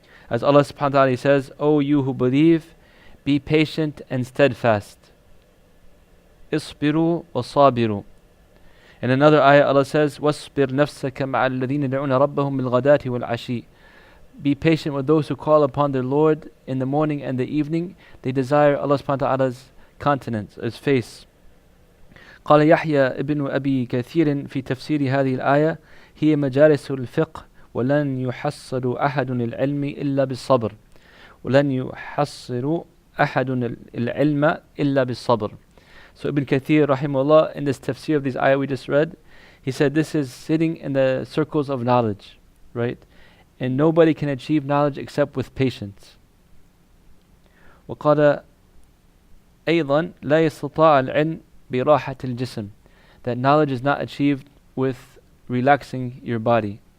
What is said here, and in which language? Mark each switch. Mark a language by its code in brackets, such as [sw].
[en] As Allah subhanahu wa ta'ala says, O you who believe, be patient and steadfast. [ar] اصبروا وصابروا. [en] In another ayah Allah says, [ar] واصبر نفسك مع الذين يدعون ربهم بالغداة والعشي. [en] Be patient with those who call upon their Lord in the morning and the evening. They desire Allah subhanahu wa ta'ala's countenance, His face. [ar] قال يحيى ابن أبي كثير في تفسير هذه الآية هي مجالس الفقه ولن يحصل أحد العلم إلا بالصبر ولن يحصل أحد العلم إلا بالصبر. [en] So Ibn Kathir rahimahullah, in this tafsir of this ayah we just read, he said this is sitting in the circles of knowledge, right? And nobody can achieve knowledge except with patience. [ar] وقال أيضا لا يستطاع العلم براحة الجسم, [en] that knowledge is not achieved with relaxing your body.